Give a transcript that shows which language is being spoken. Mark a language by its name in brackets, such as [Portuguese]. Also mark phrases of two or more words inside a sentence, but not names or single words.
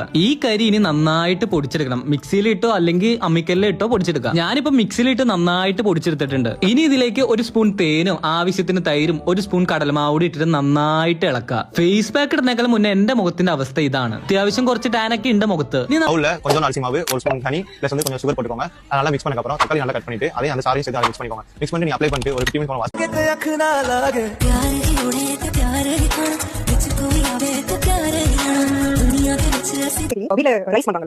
[Malayalam] ഈ കരി ഇനി നന്നായിട്ട് പൊടിച്ചെടുക്കണം. മിക്സിയിലിട്ടോ അല്ലെങ്കിൽ അമ്മിക്കല്ലിട്ടോ പൊടിച്ചെടുക്കുക. ഞാനിപ്പോ മിക്സിയിലിട്ട് നന്നായിട്ട് പൊടിച്ചെടുത്തിട്ടുണ്ട്. ഇനി ഇതിലേക്ക് ഒരു സ്പൂൺ തേനും ആവശ്യത്തിന് തൈരും 1 സ്പൂൺ കടലമാവ് കൂടി ഇട്ടിട്ട് നന്നായിട്ട് ഇളക്കുക. [English] face pack [Malayalam] ഇടുന്നേക്കാൾ മുന്നേ എന്റെ മുഖത്തിന്റെ അവസ്ഥ ഇതാണ്. അത്യാവശ്യം കുറച്ച് ടാനൊക്കെ ഉണ്ട് മുഖത്ത്. [Tamil] கொஞ்சம் அரிசி மாவு, 1 [English] spoon honey plus [Tamil] வந்து கொஞ்சம் சுகர் போட்டுக்கோங்க. அதனால மிக்ஸ் பண்ணதுக்கு அப்புறம் தக்காளி நல்லா கட் பண்ணிட்டு அதே அந்த சாரையும் சேர்த்து மிக்ஸ் பண்ணிக்கோங்க. மிக்ஸ் பண்ணி நீ அப்ளை பண்ணிட்டு ஒரு 15 மினிட்ஸ் வீட்ல ரைஸ் பண்றாங்க.